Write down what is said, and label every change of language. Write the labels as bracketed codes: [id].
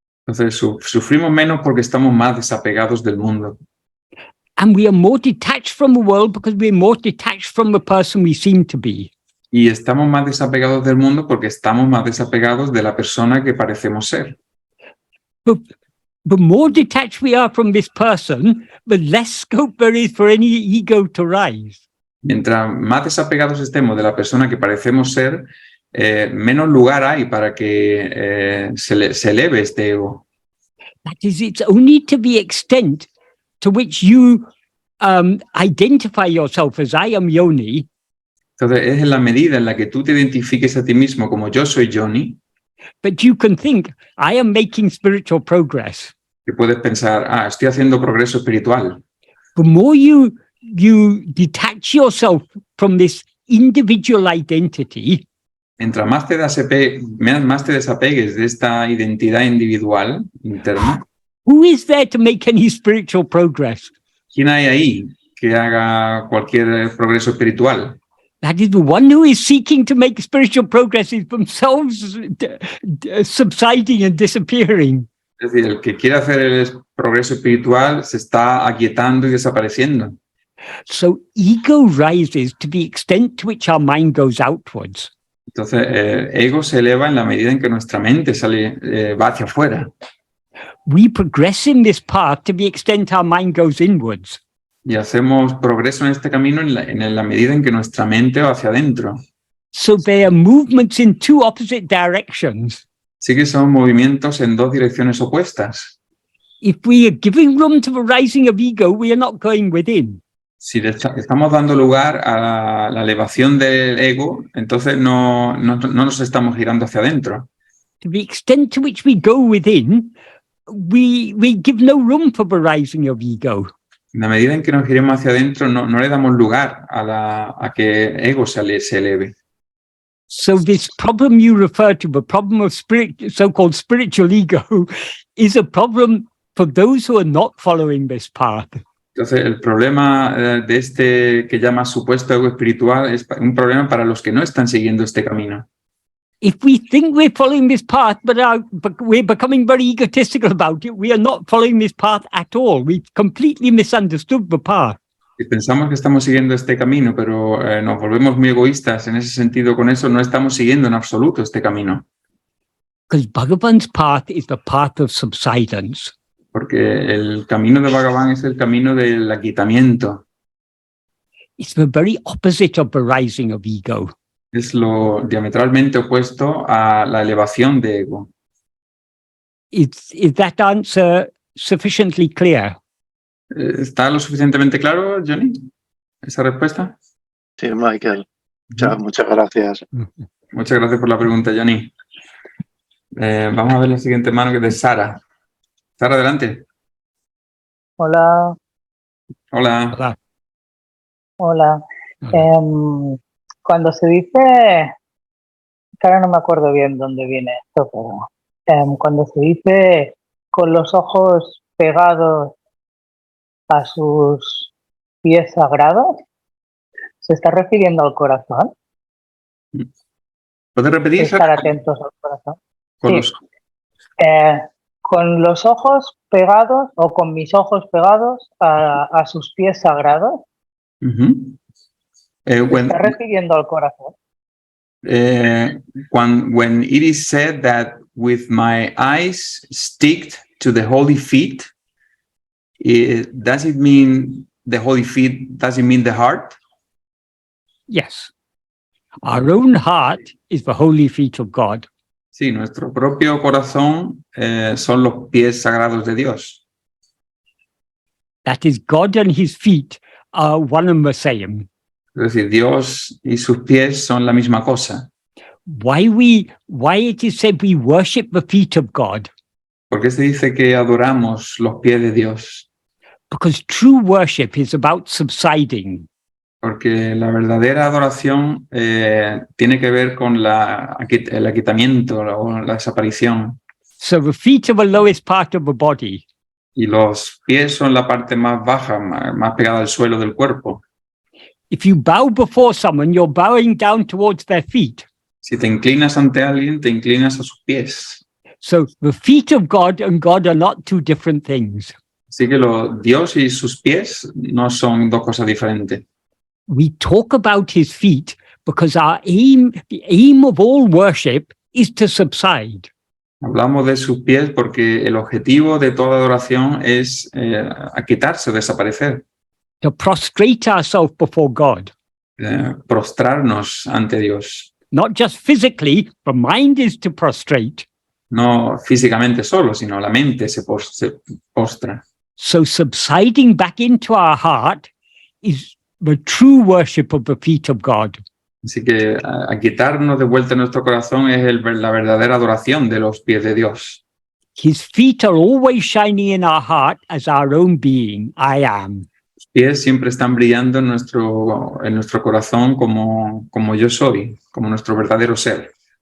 [es] Entonces sufrimos menos porque estamos más desapegados del mundo. [en] And we are more detached from the world because we are more detached from the person we seem to be. [es] Y estamos más desapegados del mundo porque estamos más desapegados de la persona que parecemos ser. [en] The more detached we are from this person, the less scope there is for any ego to rise. [es] Mientras más desapegados estemos de la persona que parecemos ser, menos lugar hay para que se eleve este ego. [en] That is, it's only to the extent to which you identify yourself as I am Yoni. [es] Entonces es en la medida en la que tú te identifiques a ti mismo como yo soy Johnny, [en] But you can think, I am making spiritual progress. [es] que puedes pensar, estoy haciendo progreso espiritual. [en] The more you detach yourself from this individual identity, [es] Mientras más te desapegues de esta identidad individual interna, [en] who is there to make any spiritual progress? [es] ¿quién hay ahí que haga cualquier progreso espiritual? [en] That is, the one who is seeking to make spiritual progress is themselves subsiding and disappearing. [es] Es decir, el que quiere hacer el progreso espiritual se está aquietando y desapareciendo. [en] So ego rises to the extent to which our mind goes outwards. [es] Entonces, el ego se eleva en la medida en que nuestra mente va hacia afuera. [en] We progress in this path to the extent our mind goes inwards. [es] Y hacemos progreso en este camino en la medida en que nuestra mente va hacia adentro. [en] So there are movements in two opposite directions. [es] Sí que son movimientos en dos direcciones opuestas. [en] If we are giving room to the rising of ego, we are not going within. [es] Si estamos dando lugar a la elevación del ego, entonces no nos estamos girando hacia adentro. [en] To the extent to which we go within, we give no room for the rising of ego. [es] En la medida en que nos giremos hacia adentro, no le damos lugar a que ego se eleve. [en] So this problem you refer to, the problem of so-called spiritual ego, is a problem for those who are not following this path. [es] Entonces, el problema de este que llama supuesto ego espiritual es un problema para los que no están siguiendo este camino. [en] If we think we're following this path, but we're becoming very egotistical about it, we are not following this path at all. We've completely misunderstood the path. [es] Si pensamos que estamos siguiendo este camino, pero nos volvemos muy egoístas en ese sentido, con eso no estamos siguiendo en absoluto este camino. [en] Because Bhagavan's path is the path of subsidence. [es] Porque el camino de Bhagavan es el camino del aquietamiento. [en] It's the very opposite of the rising of ego. [es] Es lo diametralmente opuesto a la elevación de ego. [en] Is that answer sufficiently clear? [es] ¿Está lo suficientemente claro, Johnny, esa respuesta? Sí, Michael. Muchas gracias. Muchas gracias por la pregunta, Johnny. Vamos a ver la siguiente mano, que es de Sara. Sara, adelante. Hola. Hola. Hola. Cuando se dice, que ahora no me acuerdo bien dónde viene esto, pero cuando se dice con los ojos pegados a sus pies sagrados, ¿se está refiriendo al corazón? ¿Puedes repetir? Estar atentos al corazón. Con Sí. Con los ojos pegados o con mis ojos pegados a sus pies sagrados. ¿Se está refiriendo al corazón? [en] When it is said that with my eyes sticked to the holy feet, does it mean the holy feet? Does it mean the heart? Yes. Our own heart is the holy feet of God. [es] Sí, nuestro propio corazón son los pies sagrados de Dios. [en] That is, God and his feet are one and the same. [es] Es decir, Dios y sus pies son la misma cosa. [en] Why it is said we worship the feet of God? [es] ¿Por qué se dice que adoramos los pies de Dios? [en] Because true worship is about subsiding. [es] Porque la verdadera adoración tiene que ver con el aquietamiento o la desaparición. [en] So the feet are the lowest part of the body. [es] Y los pies son la parte más baja, más pegada al suelo del cuerpo. [en] If you bow before someone, you're bowing down towards their feet. [es] Si te inclinas ante alguien, te inclinas a sus pies. [en] So the feet of God and God are not two different things. [es] Así que Dios y sus pies no son dos cosas diferentes. [en] We talk about his feet because the aim of all worship is to subside. [es] Hablamos de sus pies porque el objetivo de toda adoración es aquietarse, desaparecer. [en] To prostrate ourselves before God. [es] Prostrarnos ante Dios. [en] Not just physically, the mind is to prostrate. [es] No físicamente solo, sino la mente se postra. [en] So subsiding back into our heart is the true worship of the feet of God. [es] Así que aquietarnos de vuelta en nuestro corazón es la verdadera adoración de los pies de Dios. [en] His feet are always shining in our heart as our own being, I am. [es] Los pies siempre están brillando en nuestro corazón como yo soy, como nuestro verdadero ser.